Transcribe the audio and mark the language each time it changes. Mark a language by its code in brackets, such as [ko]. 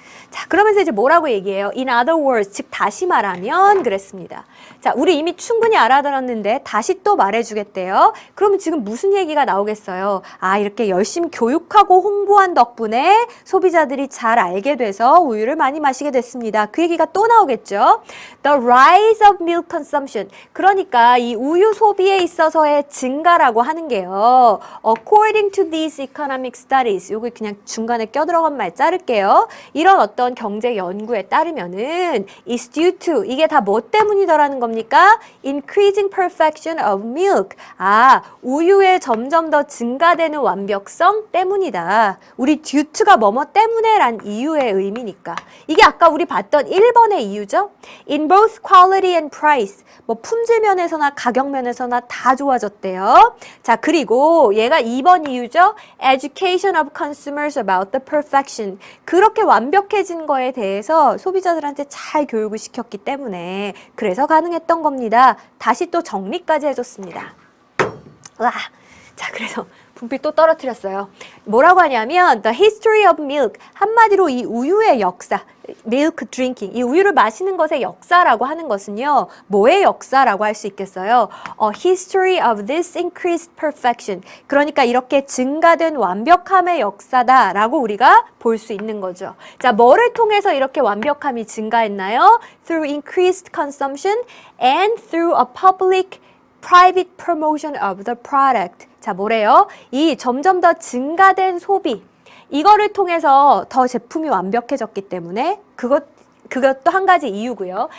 [ko] 자, 그러면서 이제 뭐라고 얘기해요? [en] In other words, [ko] 즉 다시 말하면 그랬습니다. 자, 우리 이미 충분히 알아들었는데 다시 또 말해주겠대요. 그러면 지금 무슨 얘기가 나오겠어요? 이렇게 열심히 교육하고 홍보한 덕분에 소비자들이 잘 알게 돼서 우유를 많이 마시게 됐습니다. 그 얘기가 또 나오겠죠? [en] The rise of milk consumption. [ko] 그러니까 이 우유 소비에 있어서의 증가라고 하는 게요. [en] According to these economic studies. [ko] 요거 그냥 중간에 껴들어간 말 자를게요. 이런 어떤 경제 연구에 따르면은 [en] is due to [ko] 이게 다 뭐 때문이더라는 겁니까? [en] Increasing perfection of milk. [ko] 우유의 점점 더 증가되는 완벽성 때문이다. 우리 due to가 뭐뭐 때문에 란 이유의 의미니까. 이게 아까 우리 봤던 1번의 이유죠. [en] In both quality and price. [ko] 뭐 품질 면에서나 가격 면에서나 다 좋아졌대요. 자, 그리고 얘가 2번 이유죠. [en] Education of consumers about the perfection. [ko] 그렇게 완벽해진 거에 대해서 소비자들한테 잘 교육을 시켰기 때문에 그래서 가능했던 겁니다. 다시 또 정리까지 해줬습니다. 자, 그래서 분필 또 떨어뜨렸어요. 뭐라고 하냐면 [en] the history of milk. [ko] 한마디로 이 우유의 역사. [en] milk drinking. [ko] 이 우유를 마시는 것의 역사라고 하는 것은요. 뭐의 역사라고 할 수 있겠어요? [en] history of this increased perfection. [ko] 그러니까 이렇게 증가된 완벽함의 역사다라고 우리가 볼 수 있는 거죠. 자, 뭐를 통해서 이렇게 완벽함이 증가했나요? [en] Through increased consumption and through a public private promotion of the product. [ko] 자, 뭐래요? 이 점점 더 증가된 소비. 이거를 통해서 더 제품이 완벽해졌기 때문에 그것도 한 가지 이유고요.